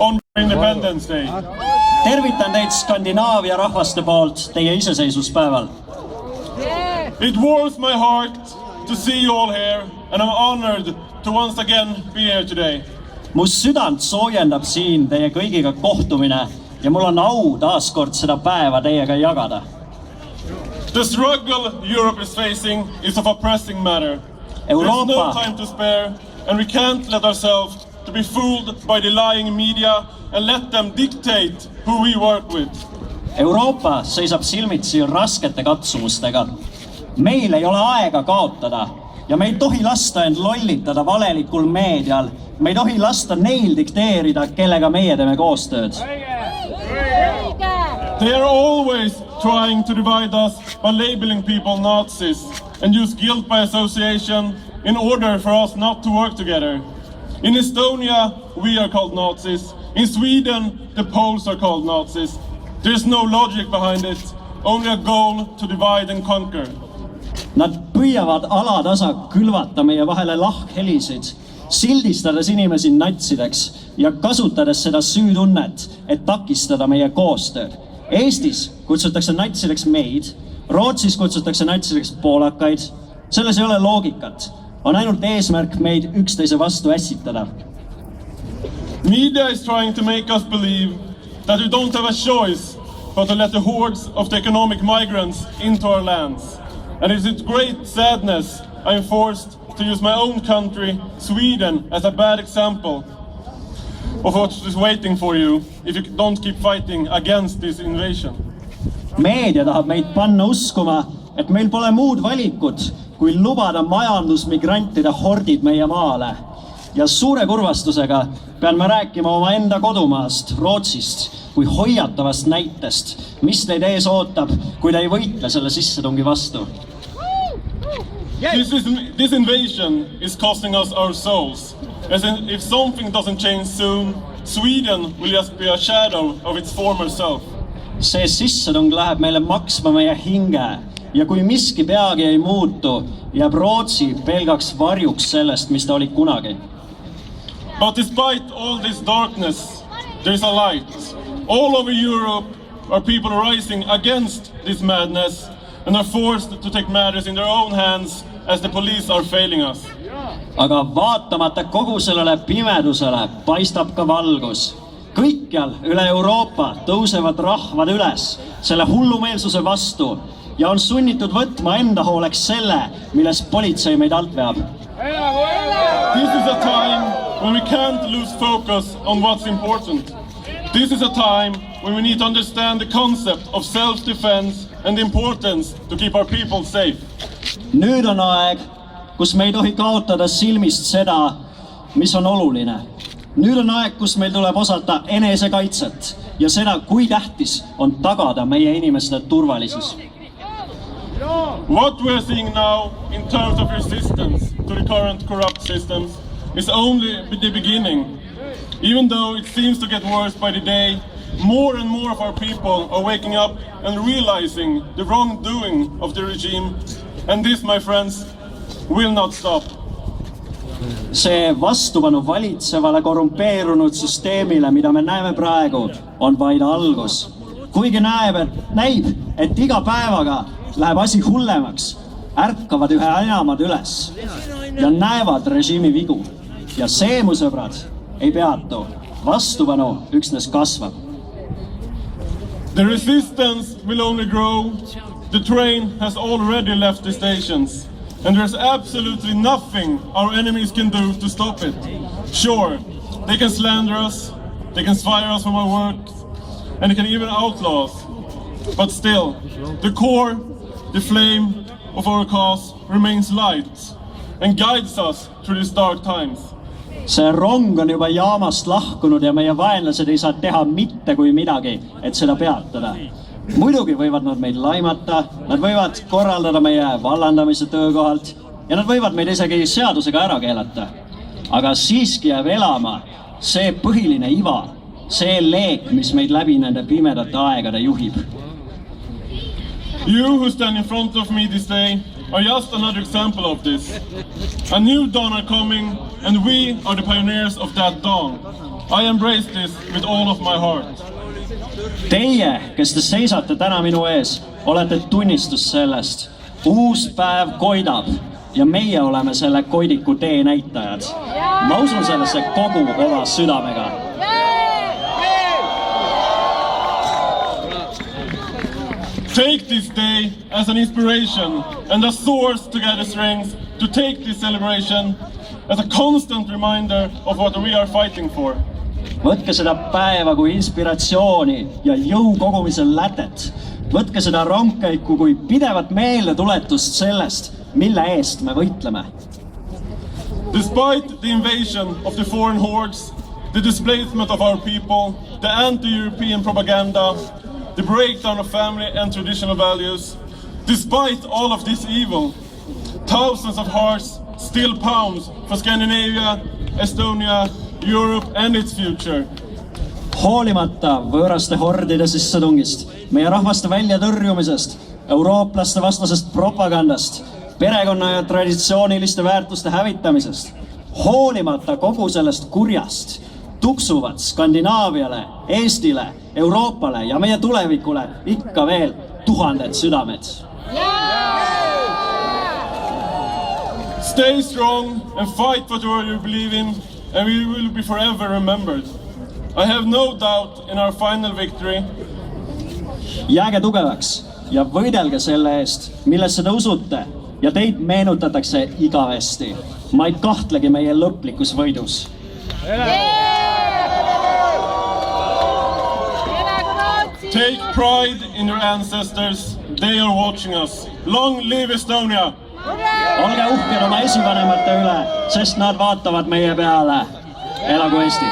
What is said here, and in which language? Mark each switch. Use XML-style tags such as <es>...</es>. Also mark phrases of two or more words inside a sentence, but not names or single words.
<en>Independence Day.</en> <et>Tervitan teid Skandinaavia rahvaste poolt teie iseseisvuspäeval.</et> <en>It warms my heart to see you all here and I'm honored to once again be here today.</en> <et>Mu südant soojendab siin teie kõigiga kohtumine ja mul on au taaskord seda päeva teiega jagada.</et> <en>The struggle Europe is facing is of a pressing matter. There's no time to spare and we can't let ourselves to be fooled by the lying media and let them dictate who we work with.</en> <et>Euroopa seisab silmitsi raskete katsumustega. Meil ei ole aega kaotada ja me ei tohi lasta end lollitada valelikul meedial. Me ei tohi lasta neil dikteerida, kellega meie teeme koostööd.</et> <en>They are always trying to divide us by labeling people Nazis and use guilt by association in order for us not to work together. In Estonia, we are called Nazis. In Sweden, the Poles are called Nazis. There's no logic behind it, only a goal to divide and conquer.</en> <et>Nad püüavad alatasa külvata meie vahele lahkhelisid, sildistades inimesi natsideks ja kasutades seda süütunnet, et takistada meie koostööd. Eestis kutsutakse natsideks meid, Rootsis kutsutakse natsideks poolakaid. Selles ei ole loogikat. On ainult eesmärk meid üksteise vastu ässitada.</et> <en>Media is trying to make us believe that we don't have a choice but to let the hordes of the economic migrants into our lands. And it's with great sadness I am forced to use my own country, Sweden, as a bad example of what is waiting for you if you don't keep fighting against this invasion.</en> <et>Meedia tahab meid panna uskuma, et meil pole muud valikut, kui lubada majandusmigrantide hordid meie maale. Ja suure kurvastusega pean ma rääkima oma enda kodumaast, Rootsist, kui hoiatavast näitest, mis teid ees ootab, kui te ei võitle selle sissetungi vastu.</et> <en>This invasion is costing us our souls. As in, if something doesn't change soon, Sweden will just be a shadow of its former self.</en> <et>See sissetung läheb meile maksma meie hinge ja kui miski peagi ei muutu, jääb Rootsi pelgaks varjuks sellest, mis ta oli kunagi.</et> <en>But despite all this darkness, there is a light. All over Europe are people rising against this madness and are forced to take matters in their own hands as the police are failing us.</en> <et>Aga vaatamata kogu sellele pimedusele paistab ka valgus. Kõikjal üle Euroopa tõusevad rahvad üles selle hullumeelsuse vastu ja on sunnitud võtma enda hooleks selle, milles politsei meid alt veab.</et> <en>This is a time when we can't lose focus on what's important. This is a time when we need to understand the concept of self-defense and the importance to keep our people safe.</en> <et>Nüüd on aeg, kus me ei tohi kaotada silmist seda, mis on oluline. Nüüd on aeg, kus meil tuleb osata enesekaitset ja seda, kui tähtis on tagada meie inimeste turvalisus.</et> <en>What we are seeing now in terms of resistance to the current corrupt systems is only the beginning. Even though it seems to get worse by the day, more and more of our people are waking up and realizing the wrongdoing of the regime. And this, my friends, will not stop.</en> <et>See vastupanu valitsevale korrumpeerunud süsteemile, mida me näeme praegu, on vaid algus. Kuigi näib, et iga päevaga läheb asi hullemaks, ärkavad ühe enamad üles ja näevad režiimi vigu. Ja see, mu sõbrad, ei peatu. Vastupanu üksnes kasvab.</et> <en>The resistance will only grow. The train has already left the stations. And there's absolutely nothing our enemies can do to stop it. Sure, they can slander us, they can fire us from our work, and they can even outlaw us. But still, the core, the flame of our cause remains light and guides us through these dark times.</en> <et>See rong on juba jaamast lahkunud ja meie vaenlased ei saa teha mitte kui midagi, et seda peatada. Muidugi võivad nad meid laimata, nad võivad korraldada meie vallandamise töökohalt ja nad võivad meid isegi seadusega ära keelata. Aga siiski jääb elama see põhiline iva, see leek, mis meid läbi nende pimedate aegade juhib.</et> <en>You who stand in front of me this day are just another example of this. A new dawn are coming and we are the pioneers of that dawn. I embrace this with all of my heart.</en> <et>Teie, kes te seisate täna minu ees, olete tunnistus sellest. Uus päev koidab ja meie oleme selle koidiku tee näitajad. Ma usun sellesse kogu oma südamega.</et> <en>Take this day as an inspiration and a source to gather strength to take this celebration as a constant reminder of what we are fighting for.</en> <et>Võtke seda päeva kui inspiratsiooni ja jõu kogumise lätet. Võtke seda rongkäiku kui pidevat meeldetuletust sellest, mille eest me võitleme.</et> <en>Despite the invasion of the foreign hordes, the displacement of our people, the anti-European propaganda, the breakdown of family and traditional values, despite all of this evil, thousands of hearts still pounds for Scandinavia, Estonia, Europe and its future.</en> <et>Hoolimata võõraste hordide sissetungist, meie rahvaste väljatõrjumisest, eurooplaste vastasest propagandast, perekonna ja traditsiooniliste väärtuste hävitamisest, hoolimata kogu sellest kurjast, tuksuvad Skandinaaviale, Eestile, Euroopale ja meie tulevikule ikka veel tuhanded südamed.</et> <en>Stay strong and fight what you believe in, and we will be forever remembered. I have no doubt in our final victory.</en> <et>Jääge tugevaks ja võidelge selle eest, millesse te usute ja teid meenutatakse igavesti. Ma ei kahtlegi meie lõplikus võidus.</et> <en>Take pride in your ancestors. They are watching us. Long live Estonia!</en> <et>Olge uhked oma esivanemate üle, sest nad vaatavad meie peale.</et>